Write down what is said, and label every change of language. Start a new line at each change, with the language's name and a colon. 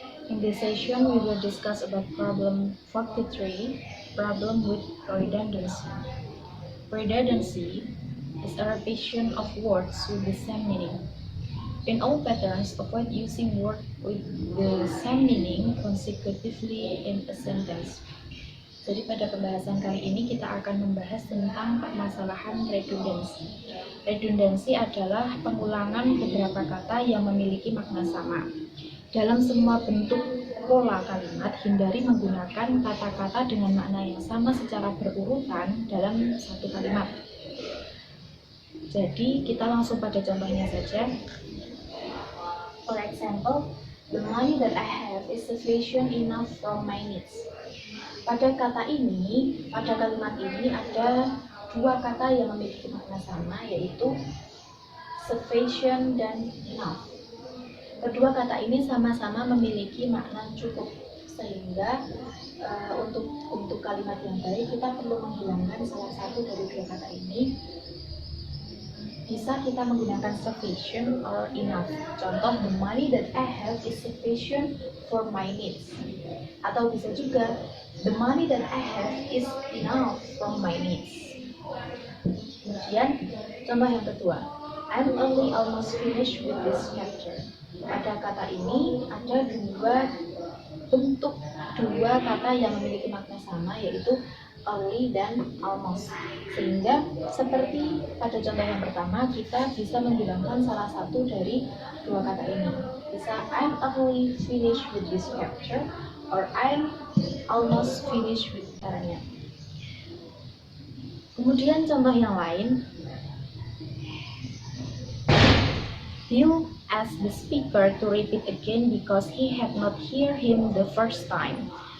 English: In this session, we will discuss about problem 43, problem with redundancy. Redundancy is a repetition of words with the same meaning. In all patterns, avoid using words with the same meaning consecutively in a sentence.
Indonesian: Jadi pada pembahasan kali ini kita akan membahas tentang permasalahan redundansi. Redundansi adalah pengulangan beberapa kata yang memiliki makna sama. Dalam semua bentuk pola kalimat, hindari menggunakan kata-kata dengan makna yang sama secara berurutan dalam satu kalimat. Jadi kita langsung pada contohnya saja.
English: For example, the money that I have is sufficient enough for my needs.
Indonesian: Pada kalimat ini ada dua kata yang memiliki makna sama, yaitu sufficient dan enough. Kedua kata ini sama-sama memiliki makna cukup, sehingga untuk kalimat yang baik kita perlu menghilangkan salah satu dari dua kata ini. Bisa kita menggunakan sufficient or enough. Contoh,
English: the money that I have is sufficient for my needs.
Indonesian: Atau bisa juga,
English: the money that I have is enough for my needs.
Indonesian: Kemudian, contoh yang kedua,
English: I'm only almost finished with this chapter.
Indonesian: Pada kata ini ada dua kata yang memiliki makna sama, yaitu only dan almost. Sehingga seperti pada contoh yang pertama, kita bisa menghilangkan salah satu dari dua kata ini.
English: Bisa I'm only finished with this chapter, or I'm almost finished with caranya.
Indonesian: Kemudian contoh yang lain,
English: Bill asked the speaker to repeat again because he had not heard him the first time.